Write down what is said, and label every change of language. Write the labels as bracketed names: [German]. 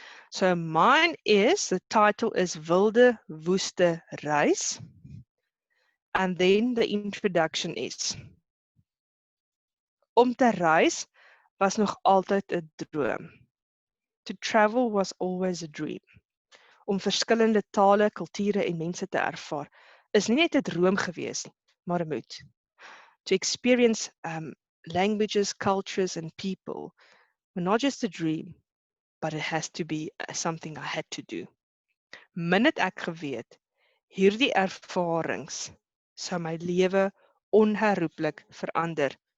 [English] So mine is, the title is Wilde Woeste Reis. And then the introduction is, [Afrikaans] om te reis was nog altyd 'n droom. [English] To travel was always a dream. [Afrikaans] Om verskillende tale, kulture en mense te ervaar is nie net 'n droom gewees nie, maar 'n moed. [English] To experience languages, cultures and people were not just a dream, but it has to be something I had to do. [Afrikaans] Min het ek geweet, hierdie ervarings sou my lewe onherroepelik verander.